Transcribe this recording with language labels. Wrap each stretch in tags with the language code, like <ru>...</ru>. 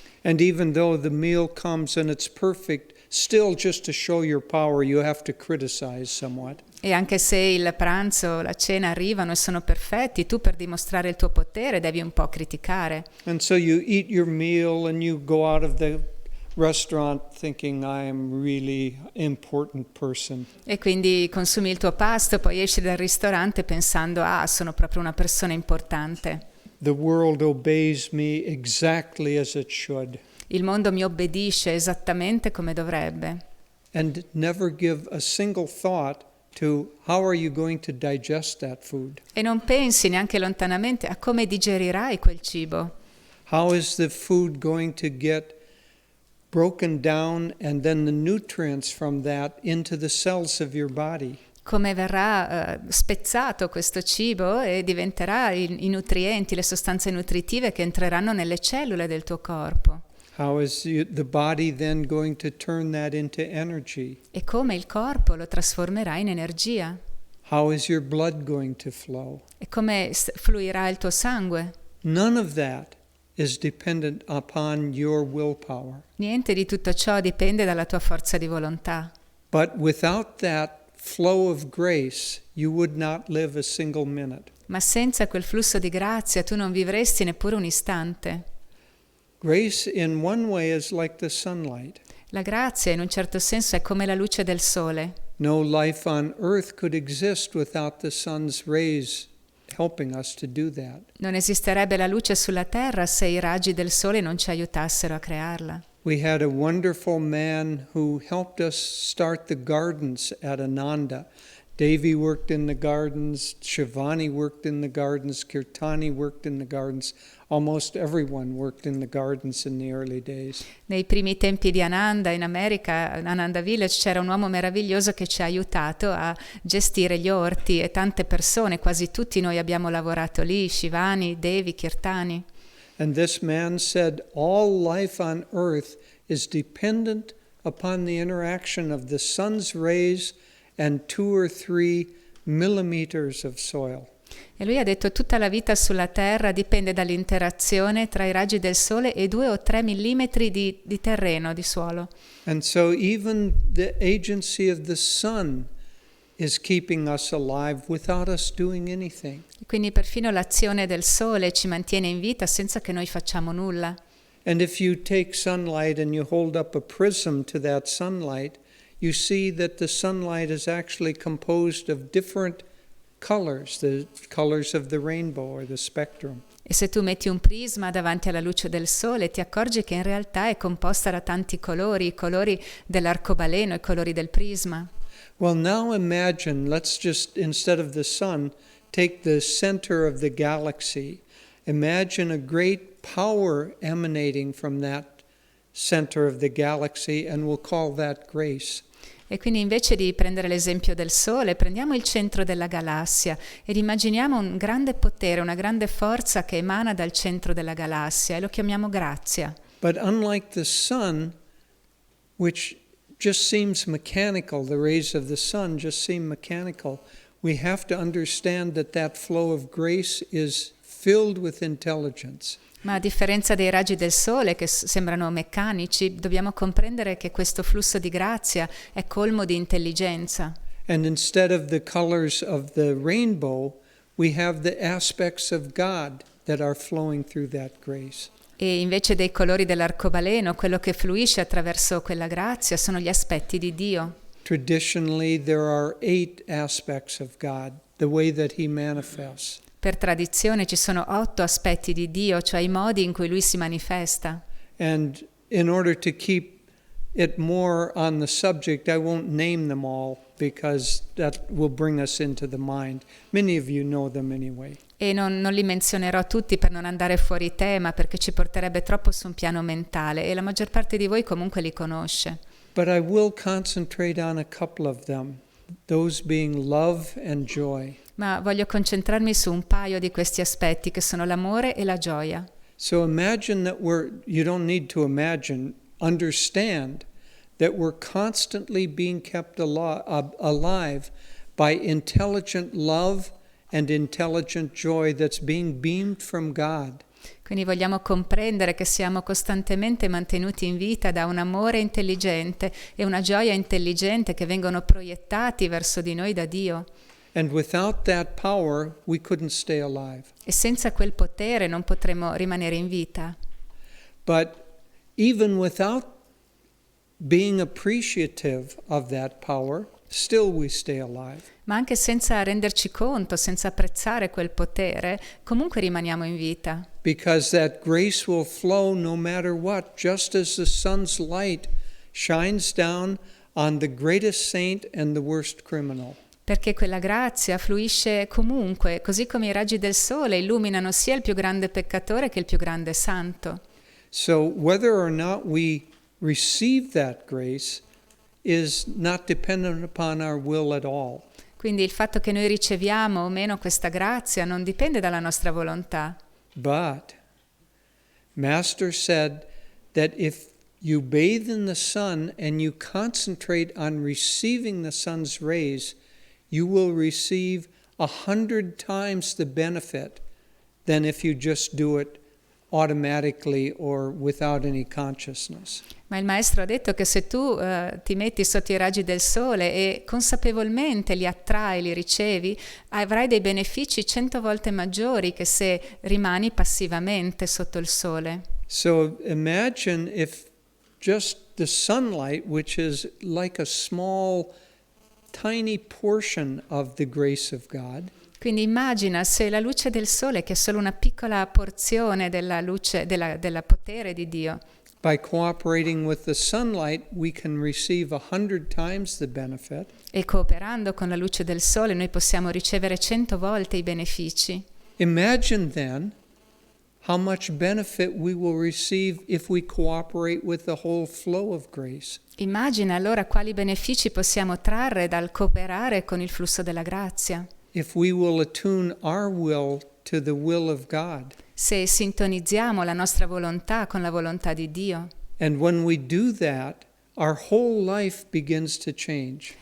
<en>And even though the meal comes and it's perfect, still just to show your power you have to criticize somewhat.</en> <it>E anche se il pranzo, la cena arrivano e sono perfetti, tu per dimostrare il tuo potere devi un po' criticare.</it> <en>And so you eat your meal and you go out of the restaurant thinking I am really important person.</en> <it>E quindi consumi il tuo pasto, poi esci dal ristorante pensando sono proprio una persona importante.</it> <en>The world obeys me exactly as it should.</en> <it>Il mondo mi obbedisce esattamente come dovrebbe.</it> <en>And never give a single thought to how are you going to digest that food?</en> <it>E non pensi neanche lontanamente a come digerirai quel cibo.</it> <en>How is the food going to get broken down and then the nutrients from that into the cells of your body?</en> <it>Come verrà spezzato questo cibo e diventerà i nutrienti, le sostanze nutritive che entreranno nelle cellule del tuo corpo.</it> <en>How is the body then going to turn that into energy?</en> <it>E come il corpo lo trasformerà in energia.</it> <en>How is your blood going to flow?</en> <it>E come fluirà il tuo sangue.</it> <en>None of that is dependent upon your willpower.</en> <it>Niente di tutto ciò dipende dalla tua forza di volontà.</it> <en>But without that flow of grace, you would not live a single minute.</en> <it>Ma senza quel flusso di grazia tu non vivresti neppure un istante.</it> <en>Grace in one way is like the sunlight.</en> <it>La grazia in un certo senso è come la luce del sole.</it> <en>No life on earth could exist without the sun's rays helping us to do that.</en> <it>Non esisterebbe la luce sulla terra se i raggi del sole non ci aiutassero a crearla.</it> <en>We had a wonderful man who helped us start the gardens at Ananda. Devi worked in the gardens, Shivani worked in the gardens, Kirtani worked in the gardens. Almost everyone worked in the gardens in the early days.</en> <it>Nei primi tempi di Ananda, in America, Ananda Village, c'era un uomo meraviglioso che ci ha aiutato a gestire gli orti e tante persone, quasi tutti noi abbiamo lavorato lì, Shivani, Devi, Kirtani.</it> <en>And this man said, all life on earth is dependent upon the interaction of the sun's rays and 2 or 3 millimeters of soil.</en> <it>E lui ha detto tutta la vita sulla Terra dipende dall'interazione tra i raggi del Sole e 2 o 3 millimetri di terreno, di suolo.</it> <en>And so even the agency of the sun is keeping us alive without us doing anything.</en> <it>Quindi perfino l'azione del Sole ci mantiene in vita senza che noi facciamo nulla.</it> <en>And if you take sunlight and you hold up a prism to that sunlight, you see that the sunlight is actually composed of different colors, the colors of the rainbow or the spectrum.</en> <it>E se tu metti un prisma davanti alla luce del Sole, ti accorgi che in realtà è composta da tanti colori, i colori dell'arcobaleno, i colori del prisma.</it> <en>Well, now imagine, let's just, instead of the sun, take the center of the galaxy. Imagine a great power emanating from that center of the galaxy, and we'll call that grace.</en> <it>E quindi invece di prendere l'esempio del Sole, prendiamo il centro della galassia ed immaginiamo un grande potere, una grande forza che emana dal centro della galassia e lo chiamiamo grazia.</it> <en>But unlike the sun, which just seems mechanical, the rays of the sun just seem mechanical, we have to understand that that flow of grace is filled with intelligence.</en> <it>Ma a differenza dei raggi del Sole che sembrano meccanici, dobbiamo comprendere che questo flusso di grazia è colmo di intelligenza.</it> <en>And instead of the colors of the rainbow, we have the aspects of God that are flowing through that grace.</en> <it>E invece dei colori dell'arcobaleno, quello che fluisce attraverso quella grazia sono gli aspetti di Dio.</it> <en>Traditionally, there are 8 aspects of God, the way that He manifests.</en> <it>Per tradizione ci sono 8 aspetti di Dio, cioè i modi in cui Lui si manifesta.</it> <en>And in order to keep it more on the subject, I won't name them all because that will bring us into the mind. Many of you know them anyway.</en> <it>E non li menzionerò tutti per non andare fuori tema, perché ci porterebbe troppo su un piano mentale, e la maggior parte di voi comunque li conosce.</it> <en>But I will concentrate on a couple of them, those being love and joy.</en> <it>Ma voglio concentrarmi su un paio di questi aspetti, che sono l'amore e la gioia.</it> <en>So imagine that you don't need to imagine, understand that we're constantly being kept alive by intelligent love and intelligent joy that's being beamed from God.</en> <it>Quindi vogliamo comprendere che siamo costantemente mantenuti in vita da un amore intelligente e una gioia intelligente che vengono proiettati verso di noi da Dio.</it> <en>And without that power, we couldn't stay alive.</en> <it>E senza quel potere non potremo rimanere in vita.</it> <en>But even without being appreciative of that power, still we stay alive.</en> <it>Ma anche senza renderci conto, senza apprezzare quel potere, comunque rimaniamo in vita.</it> <en>Because that grace will flow no matter what, just as the sun's light shines down on the greatest saint and the worst criminal.</en> <it>Perché quella grazia fluisce comunque, così come i raggi del sole illuminano sia il più grande peccatore che il più grande santo.</it> <en>So whether or not we receive that grace is not dependent upon our will at all.</en> <it>Quindi il fatto che noi riceviamo o meno questa grazia non dipende dalla nostra volontà.</it> <en>But Master said that if you bathe in the sun and you concentrate on receiving the sun's rays, you will receive 100 times the benefit than if you just do it automatically or without any consciousness.</en> <it>Ma il maestro ha detto che se tu ti metti sotto i raggi del sole e consapevolmente li attrai, li ricevi, avrai dei benefici 100 volte maggiori che se rimani passivamente sotto il sole.</it> <en>So imagine if just the sunlight, which is like a small, tiny portion of the grace of God,</en> <it>quindi immagina se la luce del sole, che è solo una piccola porzione della luce, della potere di Dio,</it> <en>by cooperating with the sunlight, we can receive 100 times the benefit.</en> <it>E cooperando con la luce del sole noi possiamo ricevere 100 volte i benefici.</it> <en>Imagine then how much benefit we will receive if we cooperate with the whole flow of grace.</en> <it>Immagina allora quali benefici possiamo trarre dal cooperare con il flusso della grazia.</it> <en>If we will attune our will to the will of God.</en> <it>Se sintonizziamo la nostra volontà con la volontà di Dio.</it> <en>And when we do that, our whole life begins to change.</en>